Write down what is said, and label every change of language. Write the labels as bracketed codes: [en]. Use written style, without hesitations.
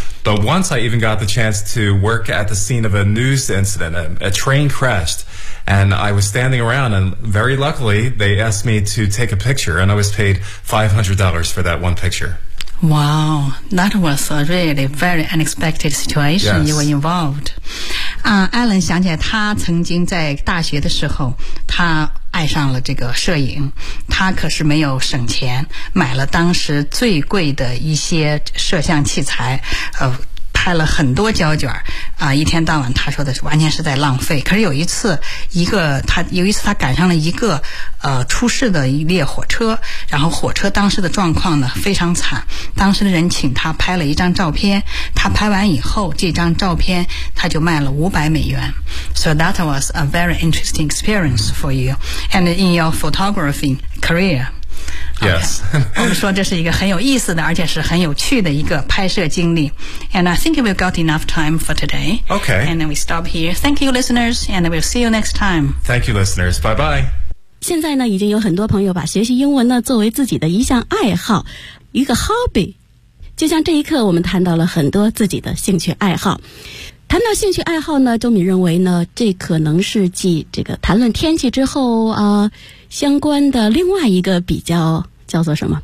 [en] But once I even got the chance to work at the scene of a news incident, a train crashed. And I was standing around and very luckily they asked me to take a picture. And I was paid $500 for that one picture. Wow, that was a really very unexpected situation. Yes. You were involved. [zh] Alan 想起来他曾经在大学的时候，他爱上了这个摄影。他可是没有省钱，买了当时最贵的一些摄像器材，拍了很多胶卷一天到晚他说的是完全是在浪费。可是有一次他赶上了一个出事的一列火车，然后火车当时的状况呢非常惨，当时的人请他拍了一张照片，他拍完以后这张照片他就卖了500美元。 [en] So that was a very interesting experience for you and in your photography career. Yes. [zh] 我们说这是一个很有意思的而且是很有趣的一个拍摄经历。 [en] And I think we've got enough time for today. Okay. And then we stop here. Thank you, listeners. And we'll see you next time. Thank you, listeners. Bye-bye. [zh] 现在呢已经有很多朋友把学习英文呢作为自己的一项爱好，一个 hobby。就像这一刻我们谈到了很多自己的兴趣爱好。谈到兴趣爱好呢，周敏认为呢，这可能是继这个谈论天气之后啊，相关的另外一个比较叫做什么？